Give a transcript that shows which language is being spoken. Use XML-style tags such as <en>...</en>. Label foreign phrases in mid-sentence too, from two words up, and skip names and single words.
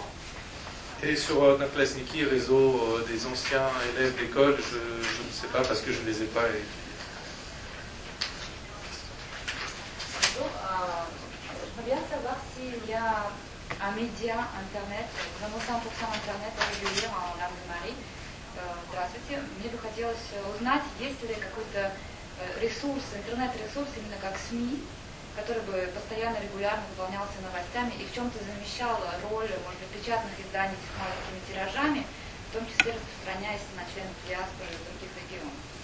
<fr>Et sur Одноклассники, réseau des anciens élèves d'école, je ne sais pas parce que je ne les ai pas étudiés. Могу savoir s'il y a un média internet, vraiment 100% internet régulier en langue de Marie.</fr> <ru>Здравствуйте. Мне бы хотелось узнать, есть ли какой-то ресурс, интернет-ресурс, именно как СМИ, который бы постоянно, регулярно выполнялся новостями и в чем-то замещал роль, может быть, печатных изданий с маленькими тиражами, в том числе распространяясь на членов диаспоры в других регионах.</ru>